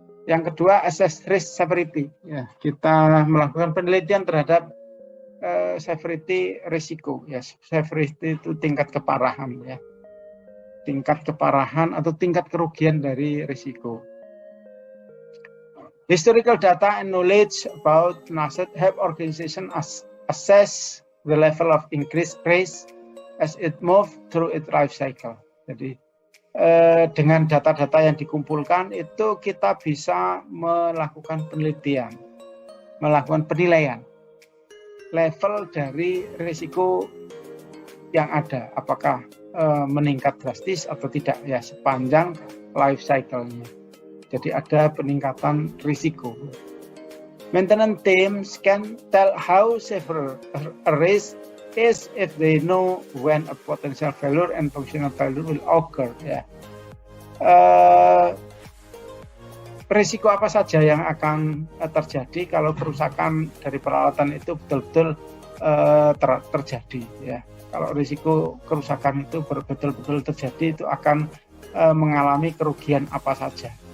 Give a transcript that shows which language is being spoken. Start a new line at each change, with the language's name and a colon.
Indonesian: Yang kedua,
English: assess risk severity.
Indonesian: Ya, kita melakukan penelitian terhadap severity risiko ya, severity itu tingkat keparahan ya, tingkat keparahan atau tingkat kerugian dari risiko.
English: Historical data and knowledge about an asset help organization assess the level of increased risk as it move through its life cycle.
Indonesian: Jadi dengan data-data yang dikumpulkan itu kita bisa melakukan penelitian, melakukan penilaian level dari risiko yang ada, apakah meningkat drastis atau tidak ya sepanjang life cycle-nya. Jadi ada peningkatan risiko.
English: Maintenance teams can tell how severe a risk is if they know when a potential failure and functional failure will occur.
Indonesian: Ya. Risiko apa saja yang akan terjadi kalau kerusakan dari peralatan itu betul-betul terjadi ya. Kalau risiko kerusakan itu betul-betul terjadi itu akan mengalami kerugian apa saja.